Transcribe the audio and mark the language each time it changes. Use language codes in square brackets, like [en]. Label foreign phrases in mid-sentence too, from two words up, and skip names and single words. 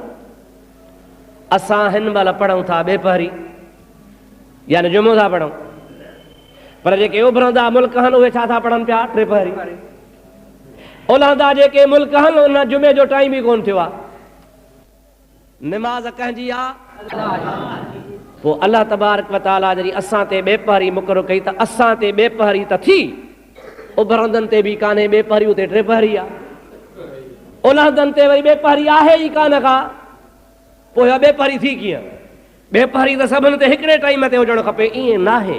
[sd] असां हिन महिल पढ़ूं था ॿेपहरी यानी जुमो था पढ़ूं, पर जेके उभरंदा मुल्क आहिनि उहे छा था पढ़नि पिया टेपहरी। ओलहंदा जेके मुल्क आहिनि उन जुमे जो टाइम ई कोन थियो आहे। निमाज़ कंहिंजी आहे? पोइ अल्लाह तबारक व तआला जॾहिं असां ते ॿेपहरी मुक़ररु कई त असां ते ॿेपहरी त थी, उभरंदनि ते बि कान्हे ॿेपहरी, उते टेपहरी आहे। ओलहंदनि ते वरी ॿेपहरी आहे ई कान का, पोइ ॿेपहरी थी कीअं? ॿेपहरी त सभिनि ते हिकिड़े टाइम ते हुजणु खपे, ईअं नाहे।